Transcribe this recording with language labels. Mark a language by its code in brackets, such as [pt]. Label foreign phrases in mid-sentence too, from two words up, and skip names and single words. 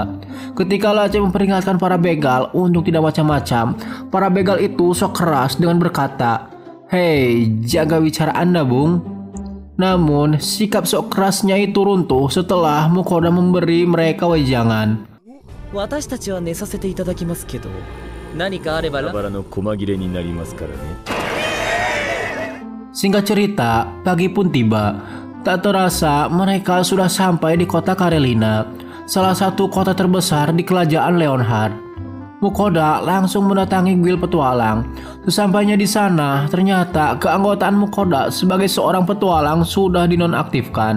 [id] Ketika Lace memperingatkan para begal untuk tidak macam-macam, para begal itu sok keras dengan berkata, "Hei, jaga bicara Anda, Bung." Namun, sikap sok kerasnya itu runtuh setelah Mukoda memberi mereka wejangan. [ja] 私たちは寝させていただきますけど何かあればバラの細切れになりますからね。 [id] Singkat cerita, pagi pun tiba. Tak terasa mereka sudah sampai di kota Karelina, salah satu kota terbesar di kerajaan Leonhard. Mukoda langsung mendatangi guild petualang. Sesampainya di sana, ternyata keanggotaan Mukoda sebagai seorang petualang sudah dinonaktifkan.